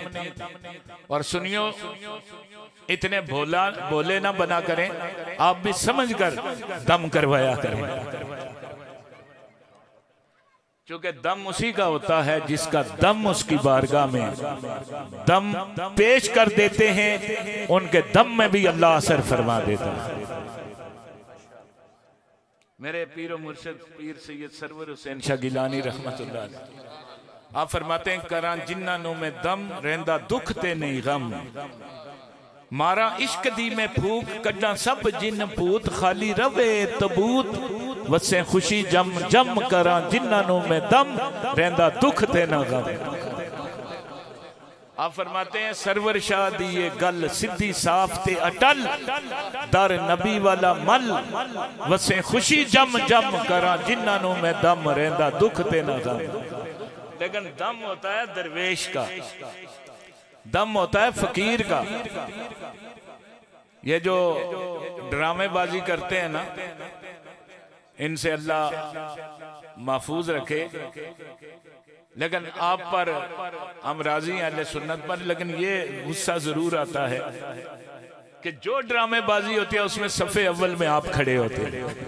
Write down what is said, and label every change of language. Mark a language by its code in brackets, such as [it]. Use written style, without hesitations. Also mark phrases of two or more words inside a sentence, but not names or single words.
[hi] और सुनियो, इतने बोले ना बना करें, आप भी समझ कर दम करवाया करें, क्योंकि दम उसी का होता है जिसका दम उसकी बारगाह में दम पेश कर देते हैं, उनके दम में भी अल्लाह असर फरमा देता है। मेरे पीर मुर्शिद पीर सैयद सरवर हुसैन शाह गिलानी रहमतुल्लाह अलैह आप फरमाते हैं [pa] ਕਰਾ ਜਿਨ੍ਹਾਂ ਮੇਂ ਦਮ ਰਹਿੰਦਾ ਦੁੱਖ ਤੇ ਨਹੀਂ ਗ਼ਮ, ਮਾਰਾ ਇਸ਼ਕ ਦੀ ਮੇਂ ਫੂਕ ਕੱਢਾ ਸਭ ਜਿਨ ਪੂਤ, ਖ਼ਾਲੀ ਰਵੇ ਤਬੂਤ ਵਸੇ ਖ਼ੁਸ਼ੀ ਜਮ ਜਮ, ਕਰਾ ਜਿਨ੍ਹਾਂ ਮੇਂ ਦਮ ਰਹਿੰਦਾ ਦੁੱਖ ਤੇ ਨਾ ਗ਼ਮ। [hi] आप फरमाते हैं [pa] ਸਰਵਰ ਸ਼ਾਹ ਦੀ ਯੇ ਗੱਲ ਸੀਧੀ ਸਾਫ਼ ਤੇ ਅਟੱਲ, ਦਰ ਨਬੀ ਵਾਲਾ ਮੱਲ ਵਸੇ ਖ਼ੁਸ਼ੀ ਜਮ ਜਮ, ਕਰਾ ਜਿਨ੍ਹਾਂ ਮੇਂ ਦਮ ਰਹਿੰਦਾ ਦੁੱਖ ਤੇ ਨਾ ਗ਼ਮ। [hi] लेकिन दम होता है दरवेश का, दम होता है फकीर का। ये जो ड्रामेबाजी करते हैं ना, इनसे अल्लाह महफूज रखे। लेकिन आप पर हम राजी हैं अहले सुन्नत पर, लेकिन ये गुस्सा जरूर आता है कि जो ड्रामेबाजी होती है उसमें सफ़े अव्वल में आप खड़े होते हैं।